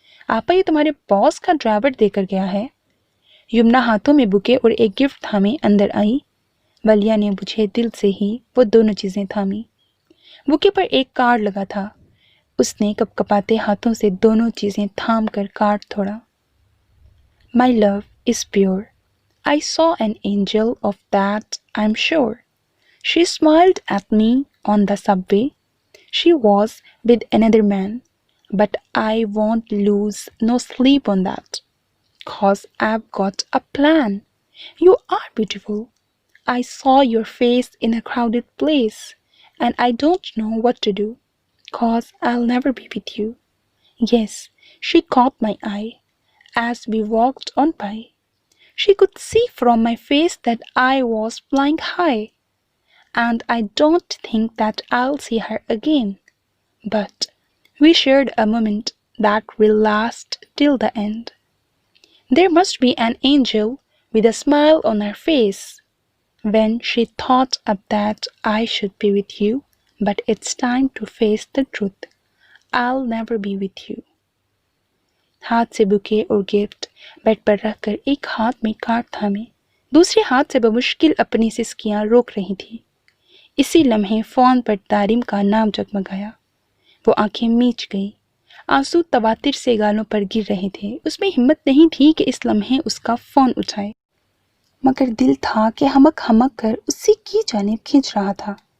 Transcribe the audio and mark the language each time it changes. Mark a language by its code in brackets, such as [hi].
[hi] आपा, ये तुम्हारे बॉस का ड्राइवर देकर गया है। यमुना हाथों में बुके और एक गिफ्ट थामे अंदर आई। वलिया ने बुझे दिल से ही वो दोनों चीजें थामी। बुके पर एक कार्ड लगा था। उसने कपकपाते हाथों से दोनों चीजें थाम कर कार्ड तोड़ा। [en] My love is pure. I saw an angel of that, I'm sure. She smiled at me on the subway. She was with another man, but I won't lose no sleep on that, 'cause I've got a plan. You are beautiful. I saw your face in a crowded place, and I don't know what to do, 'cause I'll never be with you. Yes, she caught my eye as we walked on by. She could see from my face that I was flying high, and I don't think that I'll see her again. But we shared a moment that will last till the end. There must be an angel with a smile on her face when she thought of that I should be with you, but it's time to face the truth. I'll never be with you. [hi] हाथ से bouquet और gift bed पर रखकर एक हाथ में card थामे दूसरे हाथ से बमुश्किल अपनी सिसकियां रोक रही थी। इसी लम्हे फ़ोन पर तारिम का नाम जगमगाया। वो आंखें मीच गई। आंसू तवातिर से गालों पर गिर रहे थे। उसमें हिम्मत नहीं थी कि इस लम्हे उसका फ़ोन उठाए, मगर दिल था कि हमक हमक कर उसी की जानिब खींच रहा था।